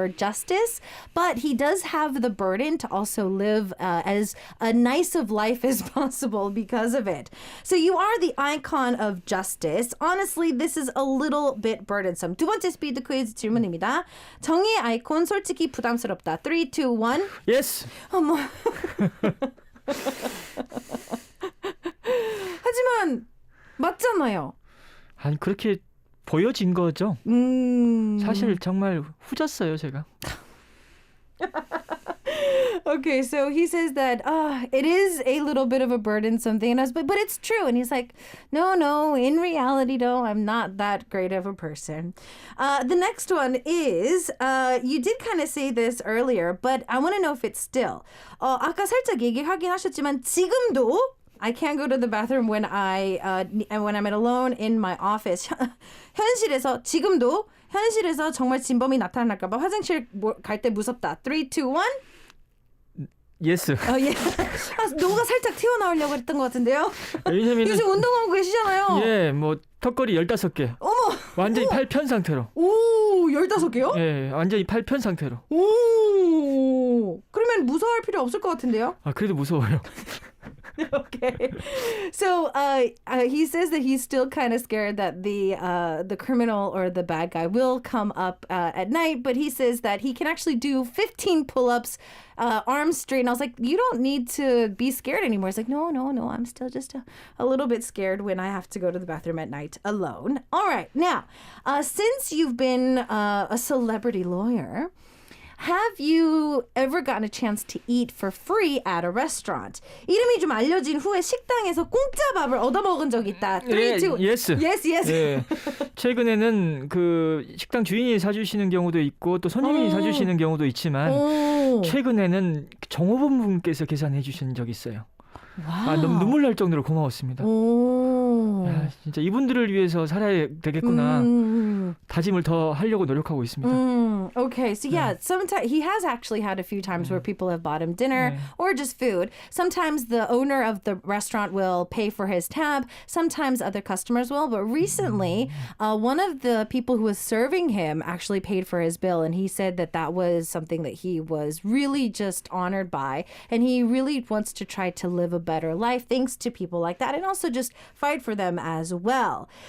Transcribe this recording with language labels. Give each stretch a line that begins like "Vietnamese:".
English: for justice, but he does have the burden to also live as a nice of life as possible because of it. So you are the icon of justice. Honestly, this is a little bit burdensome.
Korean: 두 번째 스피드 퀴즈 질문입니다. 정의의 아이콘 솔직히 부담스럽다. 3, 2, 1.
English: Yes.
Korean: 어머. 하지만 맞잖아요. 아니 그렇게 보여진 거죠. 사실 정말 후졌어요, 제가.
English: Okay, so he says that it is a little bit of a burdensome thing, but it's true. And he's like, no, in reality, no, I'm not that great of a person. The next one is, you did kind of say this earlier, but I want to know if it's still.
Korean: 아까 살짝 얘기하긴 하셨지만 지금도
English: I can't go to the bathroom when I'm alone in my office.
Korean: 현실에서 지금도 현실에서 정말 진범이 나타날까 봐 화장실 갈 때 무섭다. 3, 2, 1.
English: Yes.
Korean: 예. 노가 살짝 튀어나오려고 했던 것 같은데요. 왜냐면 요즘 운동하고 계시잖아요. 예, 뭐 턱걸이 15개. 어머. 완전히 팔 편 상태로. 오, 15개요? 예, 완전히 팔 편 상태로. 오. 그러면 무서워할 필요 없을 것 같은데요. 아, 그래도 무서워요.
English: Okay. So he says that he's still kind of scared that the criminal or the bad guy will come up at night, but he says that he can actually do 15 pull-ups, arms straight. And I was like, you don't need to be scared anymore. He's like, no, I'm still just a little bit scared when I have to go to the bathroom at night alone. All right. Now, since you've been a celebrity lawyer, have you ever gotten a chance to eat for free at a restaurant?
Korean: 이름이 좀 알려진 후에 식당에서 공짜 밥을 얻어먹은 적이 있다. 3, 2,
English: Yes. Yes.
Korean: 예. 최근에는 그 식당 주인이 사주시는 경우도 있고 또 손님이 사주시는 경우도 있지만 최근에는 종업원분께서 계산해 주신 적이 있어요. 와우. 아, 너무 눈물 날 정도로 고마웠습니다. 야, 진짜 이분들을 위해서 살아야 되겠구나. 다짐을 더 하려고 노력하고 있습니다.
English: Okay, so yeah, sometimes he has actually had a few times where people have bought him dinner or just food. Sometimes the owner of the restaurant will pay for his tab. Sometimes other customers will. But recently, one of the people who was serving him actually paid for his bill, and he said that that was something that he was really just honored by, and he really wants to try to live a better life thanks to people like that, and also just fight for them as well.